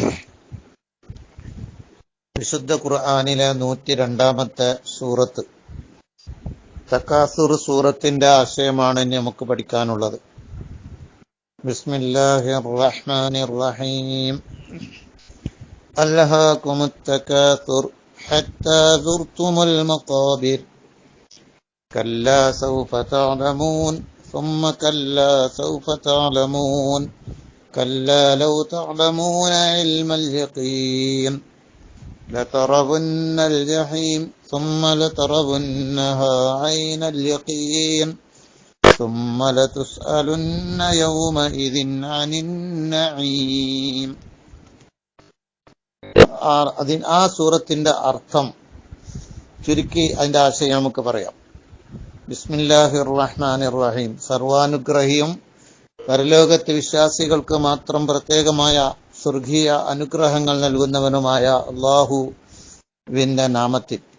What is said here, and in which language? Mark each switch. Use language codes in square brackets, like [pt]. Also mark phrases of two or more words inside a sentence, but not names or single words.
[ml] വിശുദ്ധ ഖുർആനിലെ 102-ാമത്തെ സൂറത്ത് തകാസുർ സൂറത്തിന്റെ ആശയമാണ് ഇനി നമുക്ക് പഠിക്കാനുള്ളത്. [ar] بسم الله الرحمن الرحيم. ألهاكم التكاثر حتى زرتم المقابر كلا سوف تعلمون ثم كلا سوف تعلمون كلا لو تعلمون علم اليقين لترون الجحيم ثم لترونها عين اليقين ثم لتسألن يومئذ عن النعيم. [ml] ആ സൂറത്തിന്റെ അർത്ഥം ചുരുക്കി അതിന്റെ ആശയം നമുക്ക് പറയാം. [ar] بسم الله الرحمن الرحيم. [ml] സർവാനുഗ്രഹിയും പരലോകത്ത് വിശ്വാസികൾക്ക് മാത്രം പ്രത്യേകമായ സ്വർഗീയ അനുഗ്രഹങ്ങൾ നൽകുന്നവനുമായ അല്ലാഹുവിന്റെ നാമത്തിൽ.